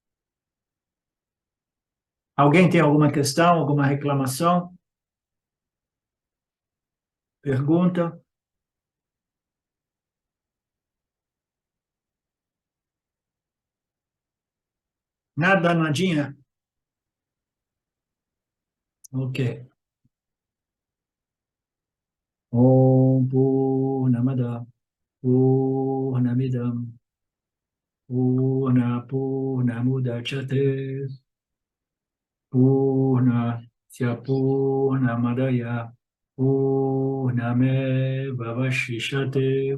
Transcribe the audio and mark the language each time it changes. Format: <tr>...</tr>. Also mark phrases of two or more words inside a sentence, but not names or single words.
<pt>Alguém tem alguma questão, alguma reclamação? Pergunta? Nada, nadinha? Ok.</pt> <sa>Om Purnamada Purnamidam Purnamudachyate Purnasya Purnamadaya Purnameva Vashishate.</sa>